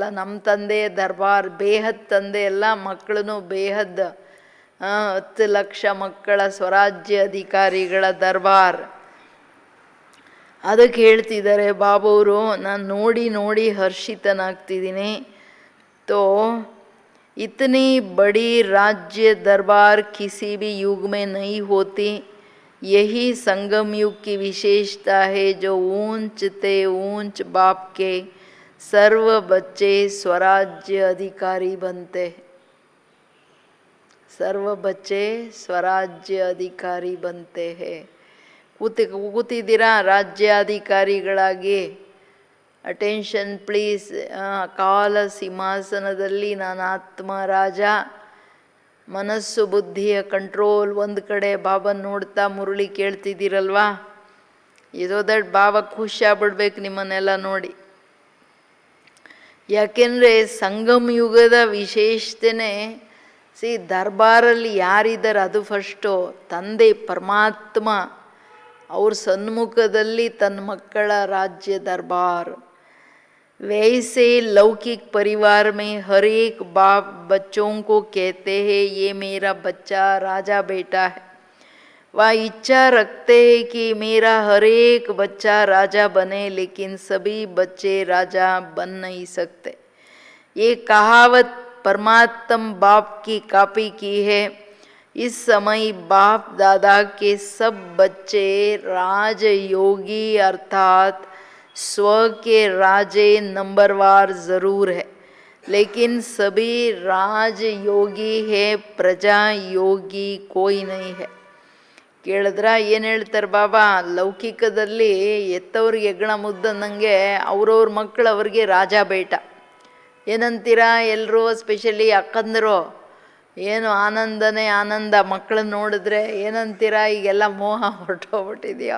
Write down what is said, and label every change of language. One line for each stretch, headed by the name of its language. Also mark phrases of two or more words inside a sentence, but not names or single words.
Kannada: ನಮ್ಮ ತಂದೆಯ ದರ್ಬಾರ್ ಬೇಹದ್ ತಂದೆ ಎಲ್ಲ, ಮಕ್ಕಳೂ ಬೇಹದ್ 10 ಲಕ್ಷ ಮಕ್ಕಳ ಸ್ವರಾಜ್ಯ ಅಧಿಕಾರಿಗಳ ದರ್ಬಾರ್. ಅದಕ್ಕೆ ಹೇಳ್ತಿದ್ದಾರೆ ಬಾಬವರು, ನಾನು ನೋಡಿ ನೋಡಿ ಹರ್ಷಿತನಾಗ್ತಿದ್ದೀನಿ.
Hindi: ತೋ इतनी बड़ी राज्य दरबार किसी भी युग में नहीं होती। यही संगम युग की विशेषता है, जो ऊंच ते ऊंच बाप के सर्व बच्चे स्वराज्य अधिकारी बनते हैं। सर्व बच्चे स्वराज्य अधिकारी बनते हैं.
Kannada: ಕೂತಿದ್ದೀರಾ ರಾಜ್ಯಾಧಿಕಾರಿಗಳಾಗಿ?
English: attention please.
Kannada: ಕಾಲ ಸಿಂಹಾಸನದಲ್ಲಿ ನಾನು ಆತ್ಮ ರಾಜ, ಮನಸ್ಸು ಬುದ್ಧಿಯ ಕಂಟ್ರೋಲ್. ಒಂದು ಕಡೆ ಬಾಬನ್ ನೋಡ್ತಾ ಮುರುಳಿ ಕೇಳ್ತಿದ್ದೀರಲ್ವಾ? ಇದೋ ದಟ್ ಬಾಬಾ ಖುಷಿ ಆಗ್ಬಿಡ್ಬೇಕು ನಿಮ್ಮನ್ನೆಲ್ಲ ನೋಡಿ. ಯಾಕೆಂದರೆ ಸಂಗಮ ಯುಗದ ವಿಶೇಷತೆನೇ ದರ್ಬಾರಲ್ಲಿ ಯಾರಿದ್ದಾರೆ ಅದು ಫಸ್ಟು. ತಂದೆ ಪರಮಾತ್ಮ ಅವ್ರ ಸನ್ಮುಖದಲ್ಲಿ ತನ್ನ ಮಕ್ಕಳ ರಾಜ್ಯ ದರ್ಬಾರ್.
Hindi: वैसे लौकिक परिवार में हर एक बाप बच्चों को कहते हैं ये मेरा बच्चा राजा बेटा है। वह इच्छा रखते हैं कि मेरा हर एक बच्चा राजा बने, लेकिन सभी बच्चे राजा बन नहीं सकते. ये कहावत परमात्मा बाप की कॉपी की है. इस समय बाप दादा के सब बच्चे राजयोगी अर्थात स्व के राजे नंबरवार ज़रूर है, लेकिन सभी राजयोगी है, प्रजा योगी कोई नहीं है.
Kannada: ಕೇಳಿದ್ರ ಏನು ಹೇಳ್ತಾರೆ ಬಾಬಾ, ಲೌಕಿಕದಲ್ಲಿ ಎತ್ತವ್ರಿಗೆ ಹೆಗ್ಗಣ ಮುದ್ದನ್ನಂಗೆ ಅವ್ರವ್ರ ಮಕ್ಕಳು ಅವ್ರಿಗೆ
Hindi: राजा बेटा.
Kannada: ಏನಂತೀರಾ ಎಲ್ಲರೂ, ಸ್ಪೆಷಲಿ ಅಕ್ಕಂದರು, ಏನು ಆನಂದನೇ ಆನಂದ. ಮಕ್ಕಳನ್ನ ನೋಡಿದ್ರೆ ಏನಂತೀರಾ, ಈಗೆಲ್ಲ ಮೋಹ ಹೊರಟೋಗ್ಬಿಟ್ಟಿದೆಯೋ.